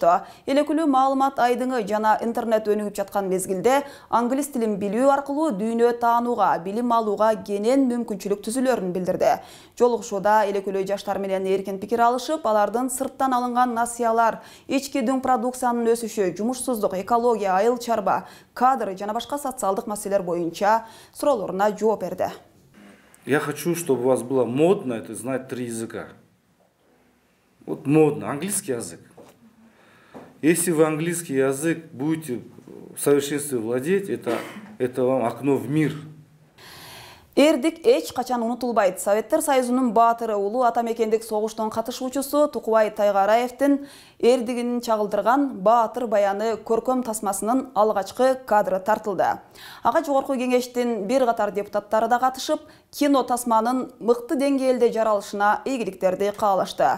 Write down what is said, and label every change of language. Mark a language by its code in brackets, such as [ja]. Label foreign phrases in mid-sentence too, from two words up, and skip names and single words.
[ky] Элекүлүү маалымат айдыңы жана интернет өнүгүп жаткан мезгилде англис тилин билүү аркылуу дүйнө таанууга, билим алууга кенен мүмкүнчүлүк түзүлөрүн билдирди. Жолугушууда элекүлүү жаштар менен эркин пикир алышып, алардын сырттан алынган насыялар, ички дүң продукциянын өсүшү, жумушсуздук, экология, айыл чарба, кадр жана башка социалдык маселелер боюнча суроолоруна жооп берди. [ru] Я хочу, чтобы у вас было модно это знать 3 языка. Вот модно, английский язык. Если вы английский язык будете в совершенстве владеть, это вам окно в мир. [ky] Эрдик эч качан унутулбайт. Советтер Союзунун баатыры улуу атамекендик согуштун катышуучусу Тукубай Тайгараевдин эрдигин чагылдырган баатыр баяны көркөм тасмасынын алгачкы кадры тартылды. Ага жогорку кеңештин бир катар депутаттары да катышып, кино тасманын мыкты деңгээлде жаралышына ийгиликтерди каалашты.